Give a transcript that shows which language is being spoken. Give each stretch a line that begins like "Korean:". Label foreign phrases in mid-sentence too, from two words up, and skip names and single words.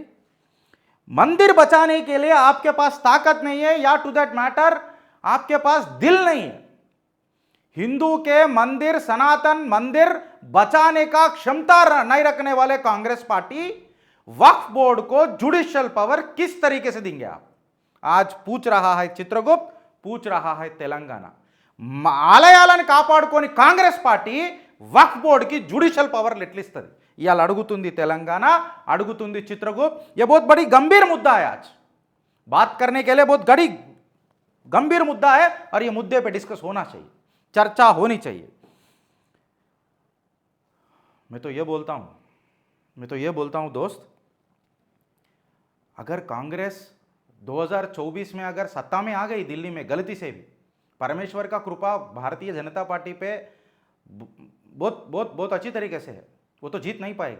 Hindi: मंदिर बचाने के लिए आपके पास ताकत नहीं है, या
English: to that matter
Hindi: आपके पास दिल नहीं है. हिंदू के मंदिर, सनातन मंदिर बचाने का क्षमता नहीं रखने वाले कांग्रेस पार्टी वक्फ बोर्ड को
English: judicial power
Hindi: किस तरीके से देंगे आप? आज पूछ रहा है चित्रगुप्त, पूछ रहा है तेलंगाना.
Telugu: ఆలయాలను కాపాడుకొని కాంగ్రెస్ పార్టీ వక్ఫ్ బోర్డ్కి
English: judicial power
Telugu: ఎట్లిస్తుంది? ఇవాళ అడుగుతుంది తెలంగాణ, అడుగుతుంది చిత్రగుప్त.
Hindi: ये बहुत बड़ी गंभीर मुद्दा है. आज बात करने के लिए बहुत गंभीर मुद्दा है, और ये मुद्दे पे डिस्कस होना चाहिए, चर्चा होनी चाहिए. मैं तो ये बोलता हूं दोस्त, अगर कांग्रेस 2024 में अगर सत्ता में आ गई दिल्ली में, गलती से भी, परमेश्वर का कृपा भारतीय जनता पार्टी पे बहुत बहुत बहुत अच्छी तरीके से है, वो तो जीत नहीं पाएगी.